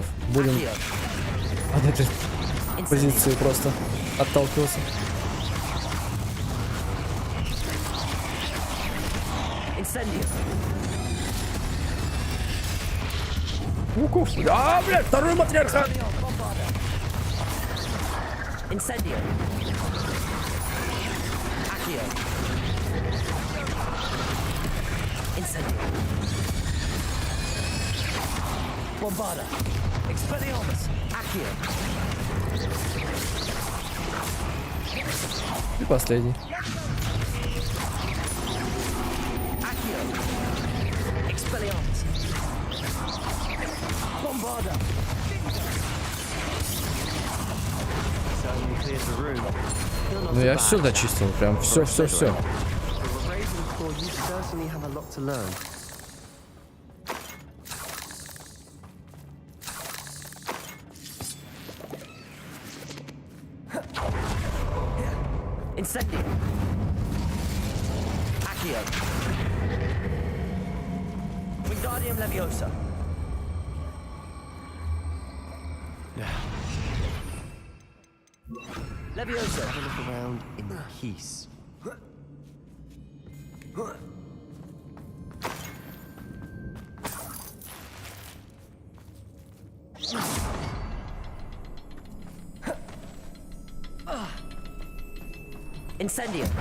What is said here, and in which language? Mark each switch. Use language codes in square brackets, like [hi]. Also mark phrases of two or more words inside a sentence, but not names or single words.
[ru] Будем от этой позиции просто отталкиваться. Пауков. А, блядь, второй матриарха. Incendio. Accio. Incendio. Bombarda. Expelliarmus. Accio. И последний. Accio. Expelliarmus. Bombarda. Ну я все дочистил, прям все. Incendio. Accio. Wingardium Leviosa. Leviosa. [en] Have a look around in peace. [ru] Incendio.